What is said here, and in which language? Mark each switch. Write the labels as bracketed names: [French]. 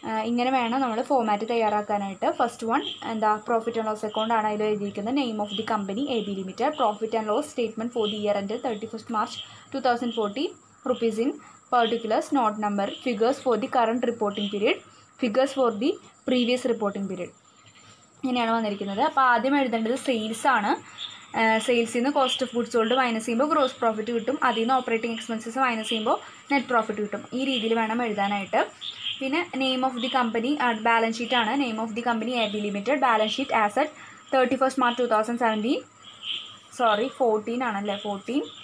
[Malayalam] ഇങ്ങനെ വേണം നമ്മൾ ഫോമാറ്റ് തയ്യാറാക്കാനായിട്ട്. ഫസ്റ്റ് വൺ എന്താ? പ്രോഫിറ്റ് ആൻഡ് ലോസ് അക്കൗണ്ട് ആണ്. അതിൽ എഴുതിയിരിക്കുന്നത് [English] Name of the company AB limited, profit and loss statement for the year end 31st March 2040, rupees in particulars, note number, figures for the current reporting period, figures for the previous reporting period. [Malayalam] ഇങ്ങനെയാണ് വന്നിരിക്കുന്നത്. അപ്പോൾ ആദ്യം എഴുതേണ്ടത് sales ആണ്. സെയിൽസിൽ നിന്ന് cost of goods sold minus ചെയ്യുമ്പോൾ gross profit കിട്ടും. അതിൽ നിന്ന് ഓപ്പറേറ്റിംഗ് എക്സ്പെൻസസ് മൈനസ് ചെയ്യുമ്പോൾ നെറ്റ് പ്രോഫിറ്റ് കിട്ടും. ഈ രീതിയിൽ വേണം എഴുതാനായിട്ട്. പിന്നെ [English] name of the company [Malayalam] balance ഷീറ്റാണ്. [English] name of the company AB limited, balance sheet as at 31st March 2017, 14 [Malayalam] ആണല്ലേ, [English] 14.